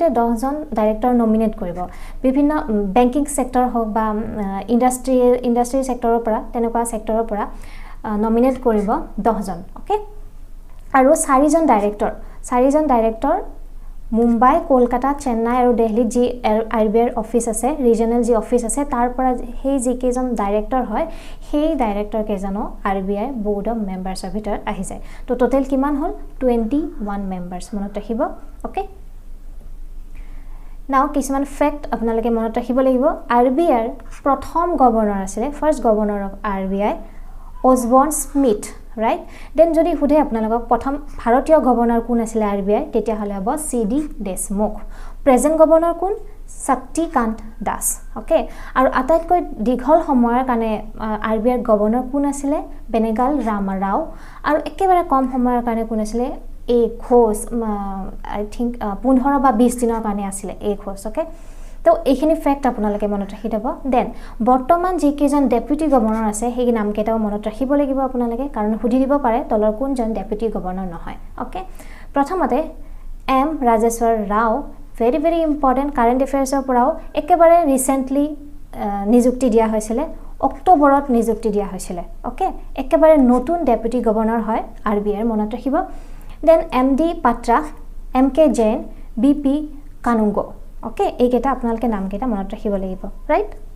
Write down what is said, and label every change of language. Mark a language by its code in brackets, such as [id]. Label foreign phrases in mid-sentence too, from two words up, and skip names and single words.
[as] 10 জন [en] director nominate [as] কৰিব বিভিন্ন [en] banking sector [as] হওক বা ইন্ডাষ্ট্ৰি সেক্টৰৰ পৰা তেনেকুৱা সেক্টৰৰ পৰা নমিনেট কৰিব 10 জন ওকে আৰু 4 জন ডাইৰেক্টৰ মুম্বাই কলকাতা চেন্নাই আৰু দিল্লী যি RBI অফিস আছে ৰিজনাল যি অফিস আছে তাৰ পৰা সেই যি কেজন ডাইৰেক্টৰ হয় সেই ডাইৰেক্টৰ কেজনো RBI [en] board of members of [as] ভিতৰত আহি যায় তো টোটাল কিমান হল 21 members মনত ৰাখিব ওকে নাও কিছুমান ফ্যাক্ট আপোনালোকে মনত ৰাখিব লাগিব RBI প্ৰথম গভৰ্ণৰ আছিল [en] first governor of RBI [as] অসবৰ্ন স্মিথ [en] right then [as] যদি হুধে আপোনালোকক প্ৰথম ভাৰতীয় গভৰ্ণৰ কোন আছিল RBI তেতিয়া হলে হ'ব CD দেশমুখ [en] present governor [as] কোন শক্তিকান্ত দাস ওকে আৰু আটাইতকৈ দীঘল সময়ৰ কাৰণে RBI গভৰ্ণৰ কোন আছিল বেনেগাল ৰামাৰাও আৰু একেবাৰে কম সময়ৰ কাৰণে কোন আছিল এ ঘোষ আই থিংক 15 বা 20 দিনৰ কাৰণে আছিল এ ঘোষ ওকে তো এইখিনি ফ্যাক্ট আপোনালোকে মনত ৰাখি দিব দেন বৰ্তমান যি কেজন [en] deputy governor [as] আছে সেই নাম কেটাও মনত ৰাখিব লাগিব আপোনালোকে কাৰণ সুধি দিব পাৰে তলৰ কোনজন ডেপুটি গভৰ্ণৰ নহয় ওকে প্ৰথমতে M ৰাজেশ্বৰ ৰাও [en] very important current affairs [as] পৰাও একেবাৰে ৰিসেন্টলি নিযুক্তি দিয়া হৈছিল অক্টোবৰত নিযুক্তি দিয়া হৈছিল ওকে একেবাৰে নতুন [en] deputy governor [as] হয় RBI মনত ৰাখিব দেন MD পাত্ৰা MK জৈন BP কানুংগো ওকে এই কেটা আপোনালোকে নাম কেটা মনত ৰাখিব লাগিব ৰাইট